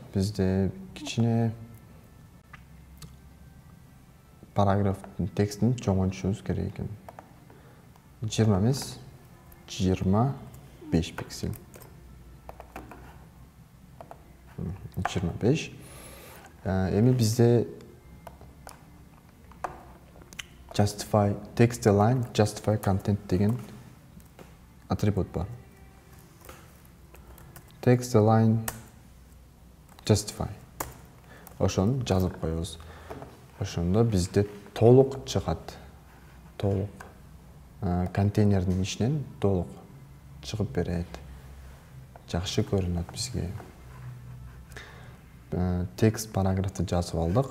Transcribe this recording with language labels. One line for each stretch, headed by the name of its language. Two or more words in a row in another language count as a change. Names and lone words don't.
Kyrgyz: Бизде кичине параграф текстин чоңойтушубуз керек экен. 20 эмес, 25 пиксель. 25. Эми бизде
English: justify text align, justify content
Kyrgyz: деген атрибут бар.
English: Text align, justify.
Kyrgyz: Ошону жазып коебуз. Ошондо бизде толук чыгат. Толук. Контейнердин ичинен толук чыгып берет. Жакшы көрүнөт бизге. Текст параграфты жазып алдык.